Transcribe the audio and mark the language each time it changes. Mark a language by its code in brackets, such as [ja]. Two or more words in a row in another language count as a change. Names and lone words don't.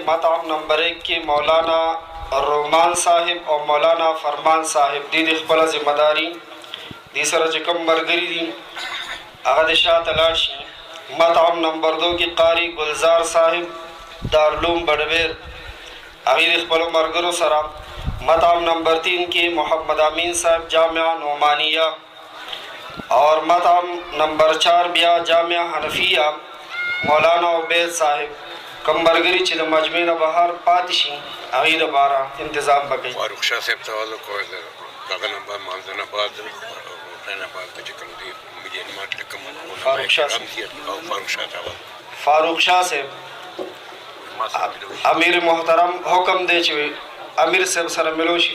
[ps] مطعم نمبر 1 کې مولانا رومان صاحب او مولانا فرمان صاحب دی د خپله ذمهداري دې سره چې کوم ملګري دي هغه د شاته لاړ شي۔ مطعم نمبر 2 کې قاری گلزار صاحب دارالعلوم بڑویر هغې د خپلو ملګرو سره۔ مطعم نمبر 3 کې محمد امین صاحب جامعہ نعمانیہ، اور مطعم نمبر 4 بیا جامعہ حنفیہ مولانا عبید صاحب۔ کم ملګري چې د مجمع نه بهر پاتې شي هغې دپاره انتظام وکړي۔ فاروق شاه صاحب ته وعده کول دغه نه بعد مانځنه بعد نه بعد چې کوم دي مجموعات لکه فاروق شاه صاحب فاروق شاه صاحب امیر محترم حکم دی چې امیر صاحب سره ملو شي۔